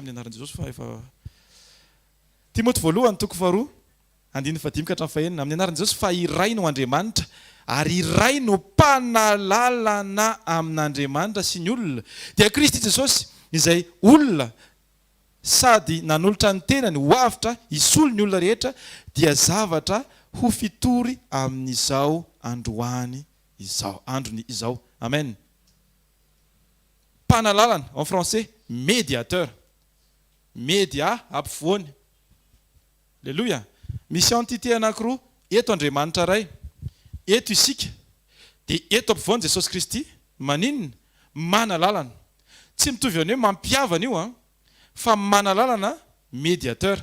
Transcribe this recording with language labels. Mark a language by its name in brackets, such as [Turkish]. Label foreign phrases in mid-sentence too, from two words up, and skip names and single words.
[Malagasy] amin'ny anaran'i Jesosy fa efa Timothée voalohany toko fa 2:5 ka hatramin'ny 4 amin'ny anaran'i Jesosy fa iray no Andriamanitra, ary iray no mpanalalana amin'Andriamanitra sy ny olona, dia Kristy Jesosy izay olona sady nanolotra ny tenany ho avitra hisolo ny olona rehetra, dia zavatra ho fitory amin'izao androany izao, androny izao. Amen. Panalalana [French] en français, médiateur. [Malagasy] Média ampovoany. Alléluia. Misy entité anankiroa, eto Andriamanitra ray, eto isika, dia eto ampovoany Jesosy Kristy. Maninona? Manalalana. Tsy mitovy any hoe mampiavana io, fa manalalana médiateur.